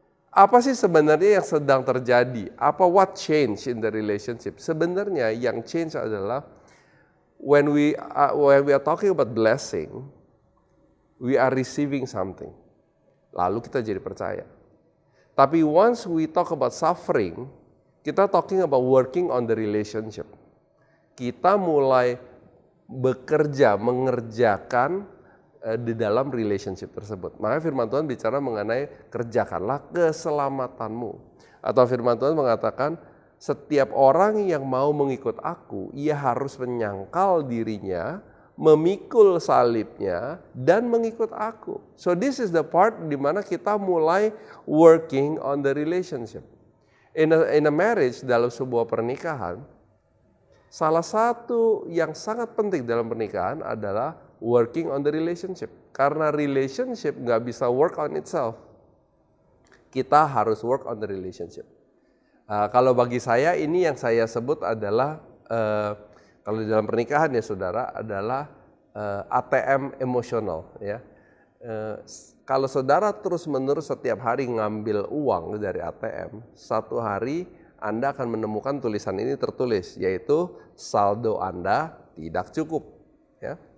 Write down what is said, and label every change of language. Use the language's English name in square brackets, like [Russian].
[Indonesian] Apa sih sebenarnya yang sedang terjadi? [English] What change in the relationship? [Indonesian] Sebenarnya yang change adalah [English] when we are talking about blessing, we are receiving something. [Indonesian] Lalu kita jadi percaya. Tapi [English] once we talk about suffering, [Indonesian] kita [English] talking about working on the relationship. [Indonesian] Kita mulai bekerja, mengerjakan di dalam relationship tersebut. Maka firman Tuhan bicara mengenai kerjakanlah keselamatanmu. Atau firman Tuhan mengatakan setiap orang yang mau mengikut aku, ia harus menyangkal dirinya, memikul salibnya, dan mengikut aku. [English] So this is the part [Indonesian] di mana kita mulai [English] working on the relationship. In a marriage, [Indonesian] dalam sebuah pernikahan, salah satu yang sangat penting dalam pernikahan adalah [English] working on the relationship. [Indonesian] Karena relationship nggak bisa [English] work on itself. [Indonesian] Kita harus [English] work on the relationship. [Indonesian] Kalau bagi saya ini yang saya sebut adalah, kalau di dalam pernikahan ya saudara, adalah ATM emosional. Ya. Kalau saudara terus-menerus setiap hari ngambil uang dari ATM, satu hari Anda akan menemukan tulisan ini tertulis, yaitu saldo Anda tidak cukup. Ya.